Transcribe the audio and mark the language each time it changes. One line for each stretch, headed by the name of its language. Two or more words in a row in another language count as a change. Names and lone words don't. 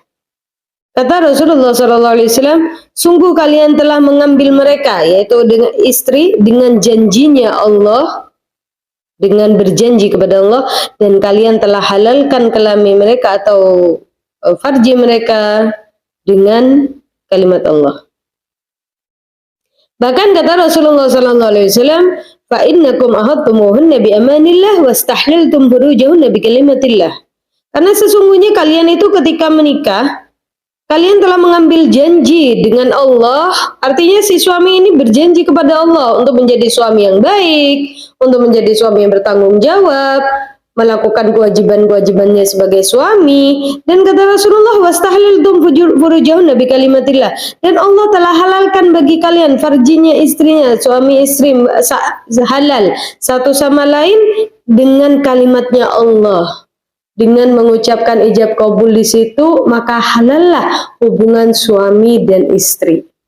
Indonesian: Kata Rasulullah SAW, sungguh kalian telah mengambil mereka, yaitu dengan istri, dengan janjinya Allah, dengan berjanji kepada Allah, dan kalian telah halalkan kelamin mereka atau farji mereka dengan kalimat Allah. Bahkan kata Rasulullah SAW,
Arabic: فإنكم أخذتموهن بأمان الله واستحللتم فروجهن بكلمة الله.
Indonesian: Karena sesungguhnya kalian itu ketika menikah, kalian telah mengambil janji dengan Allah, artinya si suami ini berjanji kepada Allah untuk menjadi suami yang baik, untuk menjadi suami yang bertanggung jawab, melakukan kewajiban-kewajibannya sebagai suami. Dan kata Rasulullah,
Arabic: واستحللتم فروجهن بكلمة الله.
Indonesian: Dan Allah telah halalkan bagi kalian farjinya istrinya, suami istri halal satu sama lain dengan kalimatnya Allah. Dengan mengucapkan ijab qabul di situ, maka halallah hubungan suami dan istri.